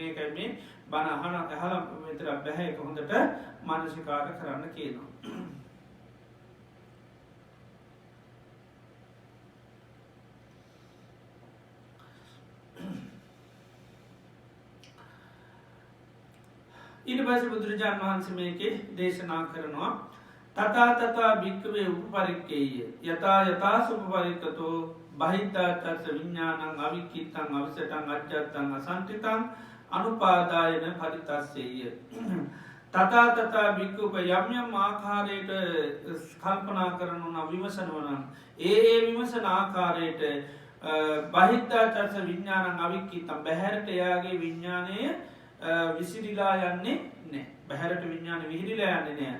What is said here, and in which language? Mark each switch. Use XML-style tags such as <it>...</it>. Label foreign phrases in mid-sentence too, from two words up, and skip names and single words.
<si>ඒකයි මේ බණ අහලා විතර බෑ, ඒක හොඳට මනස්කාර කරන්න කියනවා. ඊට පස්සේ බුදුරජාණන් වහන්සේ මේකේ දේශනා කරනවා</si> <pi>තථා භික්ඛවේ උපපරික්ඛේය යතා යතා සුපපරික්ඛතෝ බහිද්ධාතස්ස විඥානං අවික්ඛිතං අවසටං අජ්ජත්තං අසංඨිතං අනුපාදායන පරිතස්සෙය. තථා භික්ඛුප</pi> <si>යම් යම් ආකාරයට කල්පනා කරනවා විමසනවා නම් ඒ විමසන ආකාරයට</si> <pi>බහිද්ධාතස්ස විඥානං අවික්ඛිතං</pi> <si>බහැරට යාගේ විඥානය විසිරිලා යන්නේ නැහැ. බහැරට විඥාන විහිරිලා යන්නේ නැහැ.</si>